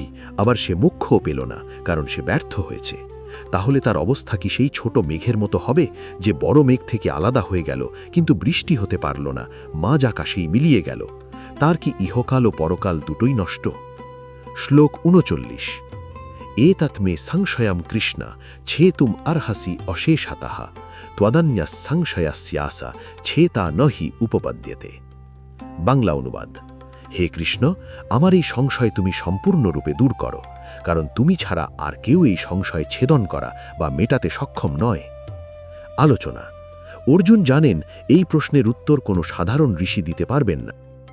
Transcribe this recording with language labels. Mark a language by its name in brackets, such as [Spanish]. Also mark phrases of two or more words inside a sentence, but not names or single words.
[Bangla] আবার সে মোক্ষও পেল না, কারণ সে ব্যর্থ হয়েছে। তাহলে তার অবস্থা কি সেই ছোট মেঘের মতো হবে, যে বড় মেঘ থেকে আলাদা হয়ে গেল, কিন্তু বৃষ্টি হতে পারল না, মাঝ আকাশেই মিলিয়ে গেল? তার কি ইহকাল ও পরকাল দুটোই নষ্ট? শ্লোক 39। [Sanskrit] एतत् मे संशयं कृष्ण छेतुम अर्हसि अशेषतः त्वदन्य संशयस्यासा छेता न हि উপপদ্যতে। [Bangla] বাংলা অনুবাদ: হে কৃষ্ণ, আমার এই সংশয় তুমি সম্পূর্ণরূপে দূর করো, কারণ তুমি ছাড়া আর কেউ এই সংশয় ছেদন করা বা মেটাতে সক্ষম নয়। আলোচনা: অর্জুন জানেন এই প্রশ্নের উত্তর কোনো সাধারণ ঋষি দিতে পারবেন না।